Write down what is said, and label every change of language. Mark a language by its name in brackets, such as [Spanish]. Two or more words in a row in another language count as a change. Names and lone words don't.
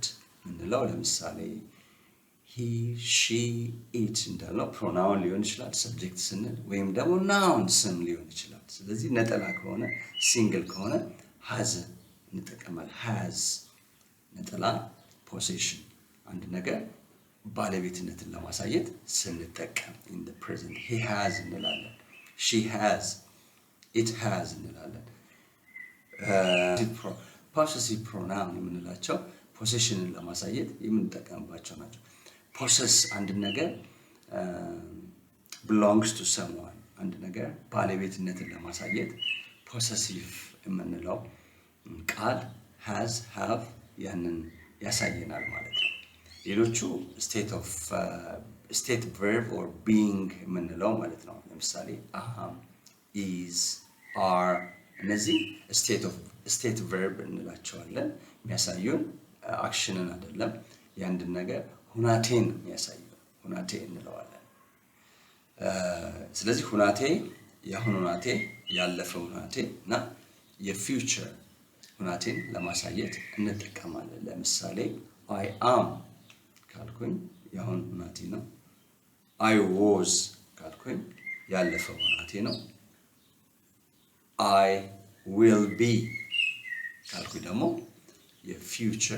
[Amharic] የምንለው ለምሳሌ [English] he she it [Amharic] እንዳልነው ፕሮናውን ሊሆን ይችላል ሰብጀክት ስንል፣ ወይም ደግሞ ናውን ስም ሊሆን ይችላል። ስለዚህ ነጠላ ከሆነ ሲንግል ከሆነ ሃዝ እንጠቀማለን። ሃዝ ነጠላ ፖሴሽን አንድ ነገር ባለቤትነትን ለማሳየት ስንጠቀም [English] in the present he has [Amharic] እንላለን። [English] she has፣ it has [Amharic] እንላለን። [English] possessive pronoun [Amharic] የምንላቸው ፖሴሽንን ለማሳየት የምንጠቀምባቸው ናቸው። ፖሰስ አንድ ነገር [English] belongs to someone [Amharic] አንድ ነገር ባለቤትነትን ለማሳየት ፖሰሲቭ የምንለው ቃል [English] has have [Amharic] ያንን ያሳየናል ማለት ነው። ሌሎቹ [English] state verb or being [Amharic] የምንለው ማለት ነው። ለምሳሌ [English] am፣ is፣ are [Amharic] እነዚህ [English] state verb [Amharic] እንላቸዋለን። የሚያሳዩን አክሽንን አይደለም፣ የአንድን ነገር ሁናቴን የሚያሳየው ሁናቴ እንለዋለን። ስለዚህ ሁናቴ የአሁን ሁናቴ፣ ያለፈው ሁናቴ እና የፊውቸር ሁናቴን ለማሳየት እንጠቀማለን። ለምሳሌ [English] I am [Amharic] ካልኩኝ የአሁን ሁናቴ ነው። [English] I was [Amharic] ካልኩኝ ያለፈው ሁናቴ ነው። [English] I will be [Amharic] ካልኩኝ ደግሞ የፊውቸር